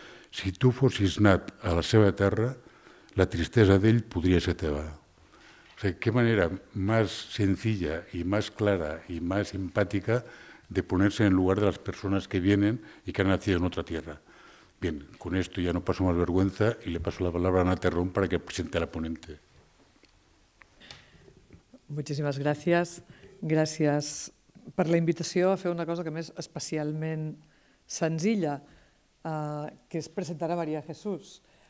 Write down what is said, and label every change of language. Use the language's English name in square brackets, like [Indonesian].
[Catalan] Si tu fossis nat a la seva terra, la tristesa d'ell podria ser teva. [Spanish] O sea, qué manera más sencilla y más clara y más simpática de ponerse en el lugar de las personas que vienen y que han nacido en otra tierra. Bien, con esto ya no paso más vergüenza y le paso la palabra a Ana Terrón para que presente a la ponente. Muchísimas gràcies. [Catalan] Gràcies per la invitació a fer una cosa que m'és especialment senzilla, que es presentar a María Jesús.